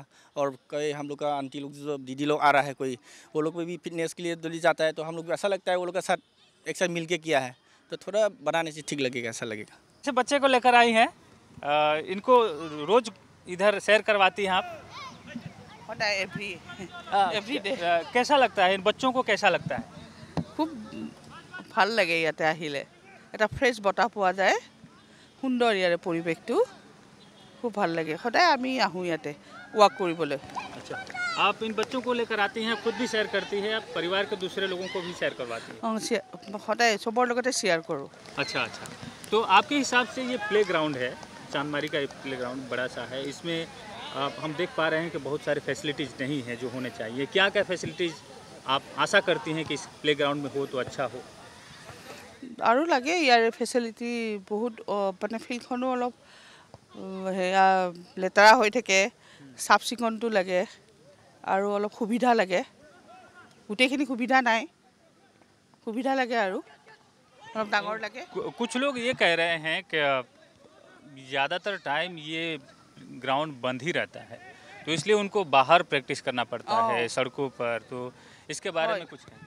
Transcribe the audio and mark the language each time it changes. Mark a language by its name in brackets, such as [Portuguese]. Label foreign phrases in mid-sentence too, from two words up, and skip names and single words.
[Hindi] और कई हम लोग का आंटी लोग जो दीदी लोग आ रहा है, कोई वो लोग भी फिटनेस के लिए दिल्ली जाता है, तो हम लोग भी अच्छा लगता है, वो लोग के साथ एक साथ मिल के किया है, तो थोड़ा बनाने से ठीक लगेगा, अच्छा लगेगा। अच्छा, बच्चे को लेकर आई हैं, इनको रोज इधर सैर करवाती हैं आप? [English] every day. [Hindi] कैसा लगता है इन बच्चों को, कैसा लगता है? [Assamese] খুব ভাল লাগে ইয়াতে আহিলে, এটা ফ্ৰেছ বতাহ পোৱা যায়, সুন্দৰ ইয়াৰে পৰিৱেশটো খুব ভাল লাগে। সদায় আমি আহোঁ ইয়াতে ৱাক কৰিবলৈ। [Hindi] अच्छा, आप इन बच्चों को लेकर आती हैं, खुद भी सैर करती है, आप परिवार के दूसरे लोगों को भी सैर करवाती हैं? [Assamese] সদায় চবৰ লগতে শ্বেয়াৰ কৰোঁ। [Hindi] अच्छा अच्छा। तो आपके हिसाब से ये [English] play ground [Hindi] है, चांदमारी का [English] play ground [Hindi] बड़ा सा है, इसमें हम देख पा रहे हैं कि बहुत सारी फैसिलिटीज़ नहीं हैं जो होने चाहिए। क्या क्या फैसिलिटीज़ आप आशा करती हैं कि इस [English] play ground [Hindi] में हो तो अच्छा हो? [Assamese] আৰু লাগে ইয়াৰ ফেচিলিটি বহুত মানে ফিল্ডখনো অলপ সেয়া লেতেৰা হৈ থাকে, চাফ চিকুণটো লাগে আৰু অলপ সুবিধা লাগে। গোটেইখিনি সুবিধা নাই, সুবিধা লাগে আৰু অলপ ডাঙৰ লাগে। [Hindi] कुछ लोग ये कह रहे हैं कि ज़्यादातर टाइम ये ग्राउंड बंद ही रहता है, तो इसलिए उनको बाहर प्रैक्टिस करना पड़ता है सड़कों पर, तो इसके बारे में कुछ कहें?